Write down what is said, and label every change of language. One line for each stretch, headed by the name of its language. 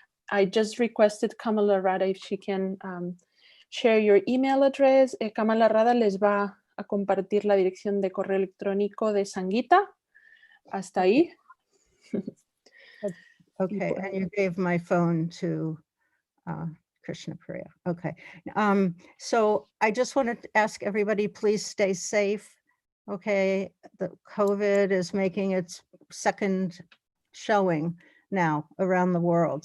English: I just requested Kamala Radha if she can share your email address.
Spanish: Kamala Radha les va a compartir la dirección de correo electrónico de Sangita. Hasta ahí.
English: Okay, and you gave my phone to Krishna Priya. Okay. So I just wanted to ask everybody, please stay safe. Okay. The COVID is making its second showing now around the world.